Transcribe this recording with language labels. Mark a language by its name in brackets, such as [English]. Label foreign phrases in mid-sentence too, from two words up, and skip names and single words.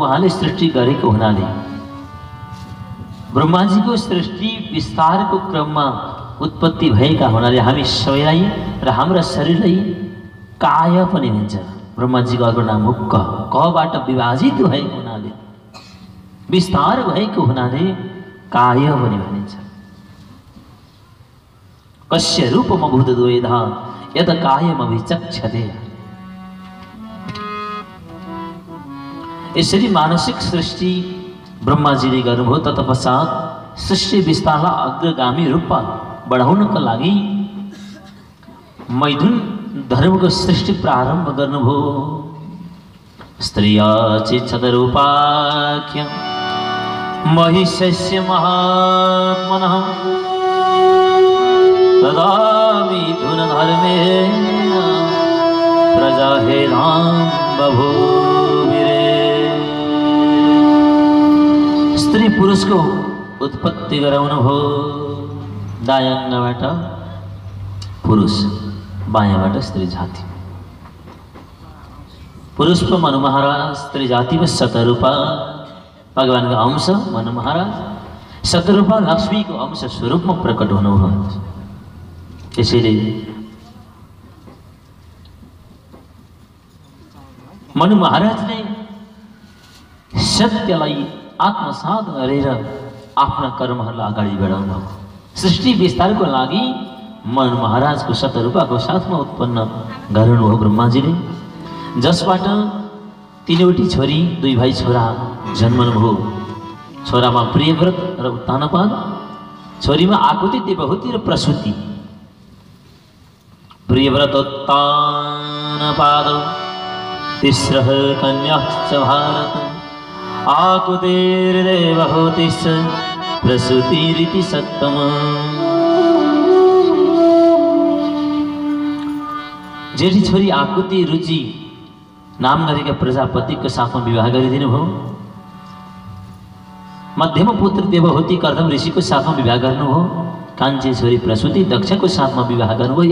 [Nepali] उहाँले सृष्टि गरेको हुनाले ब्रह्माजीको सृष्टि विस्तारको क्रममा उत्पत्ति भएका हुनाले हामी सबैलाई र हाम्रा शरीरलाई काय पनि भन्छ। ब्रह्माजीको अर्को नाम हो कबाट विभाजित भएको हुनाले, विस्तार भएको हुनाले काय पनि भनिन्छ। [Sanskrit] कस्य रूपमभूत द्वैधा यद कायमभिचक्षते। [Nepali] यसरी मानसिक सृष्टि ब्रह्माजीले गर्नुभयो। तत्पश्चात सृष्टि विस्तारलाई अग्रगामी रूपमा बढाउनका लागि मैथुन धर्मको सृष्टि प्रारम्भ गर्नुभयो। [Sanskrit] स्त्रिया चिच्छदरूपाख्य महिषस्य महात्मनः तदा मिथुन धर्मेण प्रजा हे राम बभूविरे। [Nepali] स्त्री पुरुषको उत्पत्ति गराउनु भो। दायाँबाट पुरुष, बायाँबाट स्त्री जाति। [Hindi] पुरुष को मनु महाराज, स्त्री जाति में शतरूपा भगवान का अंश मनु महाराज, शतरूपा लक्ष्मी को अंश स्वरूप में प्रकट हुनुभयो। [Nepali] त्यसैले मनु महाराजले सत्यलाई आत्मसात गरेर आफ्ना कर्महरूलाई अगाडि बढाउनु भयो। सृष्टि विस्तारको लागि मनु महाराजको शतरूपाको साथमा उत्पन्न गर्नुभयो ब्रह्माजीले, जसबाट तीनवटी छोरी, दुई भाइ छोरा जन्मनुभयो। छोरामा प्रियव्रत र उत्तानपाद, छोरीमा आकुति, देवहूति र प्रसूति। [Sanskrit] प्रियव्रत उत्तानपाद तिस्रः कन्याश्च भारत, आकुतिर्देवहूतिश्च प्रसूतिरिति सप्तम। [Nepali] जेठी छोरी आकुति रुचि नाम गरेका प्रजापतिको साथमा विवाह गरिदिनु भयो। मध्यम पुत्र देवहूति कर्दम ऋषिको साथमा विवाह गर्नुभयो। कान्छी छोरी प्रसूति दक्षको साथमा विवाह गर्नुभयो।